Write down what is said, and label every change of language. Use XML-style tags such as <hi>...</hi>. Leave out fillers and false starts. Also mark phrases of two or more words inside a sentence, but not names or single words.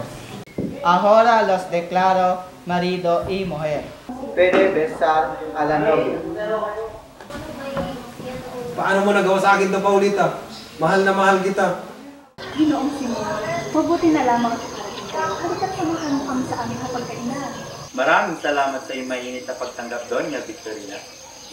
<es>Ahora los declaro marido y mujer. Puede besar a la novia.</es> <tl>Paano mo nagawa sa akin ito, Paulita? Mahal na mahal kita. Ginoong Simon, mabuti na lamang at parating ka. Halika't samahan mo kami sa aming hapagkainan. Maraming salamat sa iyong mainit na pagtanggap doon, Victorina.</tl>